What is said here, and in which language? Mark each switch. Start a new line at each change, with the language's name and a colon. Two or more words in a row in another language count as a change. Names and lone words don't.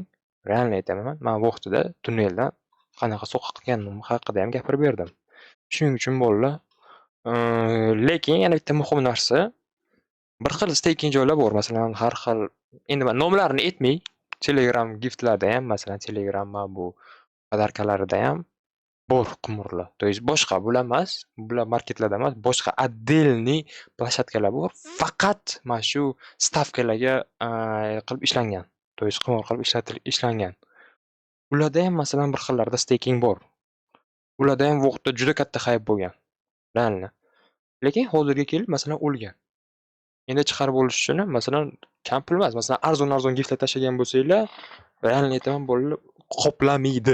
Uzbek: Realni aytaman, man vaqtida tunneldan qanaqa so'qqa qilganim haqida ham gapirib berdim. Shuning uchun bolalar, lekin yana bitta muhim narsa, bir xil staking joylar bor. Masalan, har xil endi men nomlarini aytmay, Telegram giftlarda ham, masalan, Telegram bu podarkalarida ham bor qimurlar.
Russian: То есть
Uzbek: boshqa bular emas, bular marketlarda emas, boshqa отдельный plashatkalar bor. Faqat mana shu stavkalarga qilib ishlangan.
Russian: То есть
Uzbek: qimor qilib ishlangan. Ularda ham masalan bir xillarda staking bor. Ularda ham vaqtda juda katta hype bo'lgan. Realni. Lekin hozirga kelib masalan o'lgan. Endi chiqarib olish uchun masalan kam pul emas, masalan arzon giftlar tashlagan bo'lsanglar, realni aytaman bolalar qoplamaydi.